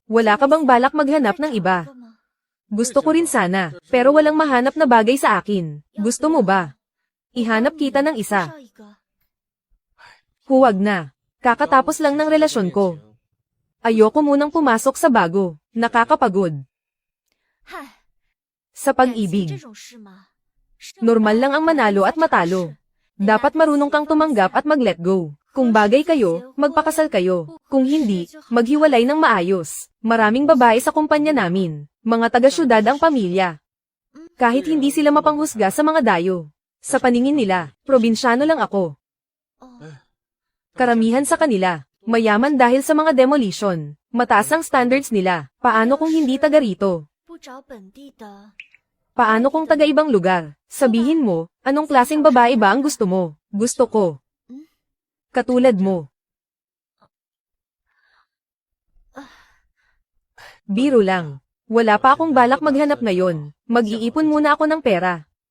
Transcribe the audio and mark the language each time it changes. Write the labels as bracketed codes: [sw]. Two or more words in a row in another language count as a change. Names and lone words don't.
[tl] Wala ka bang balak maghanap ng iba? Gusto ko rin sana, pero walang mahanap na bagay sa akin. Gusto mo ba? Ihanap kita ng isa. [zh] 绍一个 [tl] Huwag na. Kakatapos lang ng relasyon ko. Ayoko munang pumasok sa bago. Nakakapagod. [zh] 嗨， [tl] Sa [zh] 感情 [tl] pag-ibig, [zh] 这种事嘛，生活 [tl] normal lang ang manalo at matalo. Dapat marunong kang tumanggap at mag- [en] let go. [tl] Kung bagay kayo, magpakasal kayo. Kung hindi, maghiwalay ng maayos. Maraming babae sa kumpanya namin. Mga taga-syudad ang pamilya. Kahit hindi sila mapanghusga sa mga dayo. Sa paningin nila, probinsyano lang ako. [zh] 哦， [tl] Karamihan sa kanila, mayaman dahil sa mga demolition. Mataas ang standards nila. Paano kung hindi taga rito? [zh] 不找本地的， [tl] Paano kung taga ibang lugar? Sabihin mo, anong klaseng babae ba ang gusto mo? Gusto ko. Katulad mo. Biro lang. Wala pa akong balak maghanap ngayon. Mag-iipon muna ako ng pera.